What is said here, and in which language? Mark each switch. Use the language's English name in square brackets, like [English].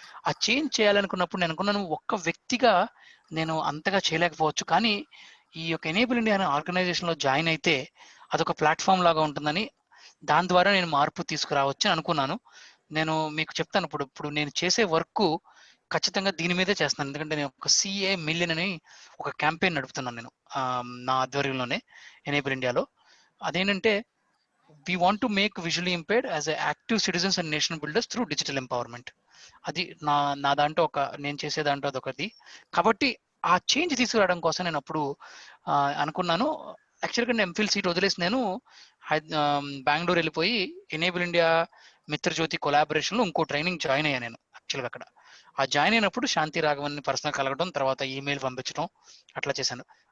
[Telugu] ఆ చేంజ్ చేయాలనుకున్నప్పుడు నేను అనుకున్నాను, ఒక్క వ్యక్తిగా నేను అంతగా చేయలేకపోవచ్చు, కానీ ఈ యొక్క ఎనేబుల్ ఇండియా అనే ఆర్గనైజేషన్లో జాయిన్ అయితే అదొక ప్లాట్ఫామ్ లాగా ఉంటుందని, దాని ద్వారా నేను మార్పు తీసుకురావచ్చు అని అనుకున్నాను. నేను మీకు చెప్తాను, ఇప్పుడు నేను చేసే వర్క్ ఖచ్చితంగా దీని మీదే చేస్తున్నాను, ఎందుకంటే నేను ఒక సిఏ మిలియన్ అని ఒక క్యాంపెయిన్ నడుపుతున్నాను నేను నా ఆధ్వర్యంలోనే ఎనేబుల్ ఇండియాలో. అదేంటంటే, [English] we want to make visually impaired as a active citizens and nation builders through digital empowerment. [Telugu] అది నా దాంట్లో నేను చేసే దాంట్లో అదొకటి. కాబట్టి ఆ చేంజ్ తీసుకురావడం కోసం నేను అప్పుడు అనుకున్నాను. యాక్చువల్గా నేను ఎంఫిల్ సీట్ వదిలేసి నేను బెంగళూరు వెళ్ళిపోయి ఎనేబుల్ ఇండియా మిత్రజ్యోతి కొలాబరేషన్లో ఇంకో ట్రైనింగ్ జాయిన్ అయ్యాను నేను. యాక్చువల్గా అక్కడ ఆ జాయిన్ అయినప్పుడు శాంతి రాఘవన్ని పర్సనల్ కలగడం, తర్వాత ఈమెయిల్ పంపించడం అట్లా చేశాను.